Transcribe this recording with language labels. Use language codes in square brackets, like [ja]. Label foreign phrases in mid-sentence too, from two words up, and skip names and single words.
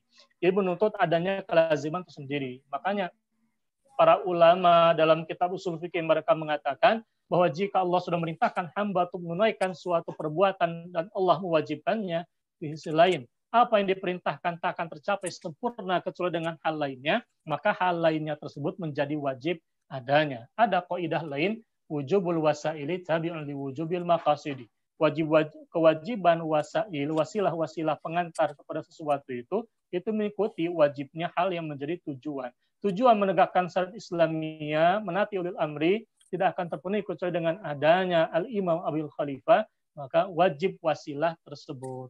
[id] Jadi menuntut adanya kelaziman itu sendiri. Makanya para ulama dalam kitab usul fikih mereka mengatakan bahwa jika Allah sudah merintahkan hamba untuk menunaikan suatu perbuatan dan Allah mewajibkannya, di sisi lain apa yang diperintahkan tak akan tercapai sempurna kecuali dengan hal lainnya, maka hal lainnya tersebut menjadi wajib adanya. Ada kaidah lain, [ar] وجوب الوسائل تابع لوجوب المقاصد. [id] Kewajiban wasail, wasilah-wasilah pengantar kepada sesuatu itu mengikuti wajibnya hal yang menjadi tujuan. tujuan menegakkan syariat Islamiyah, menaati [ar] أولي الأمر, [id] tidak akan terpenuhi kecuali dengan adanya [ar] الإمام أو الخليفة, [id] maka wajib wasilah tersebut.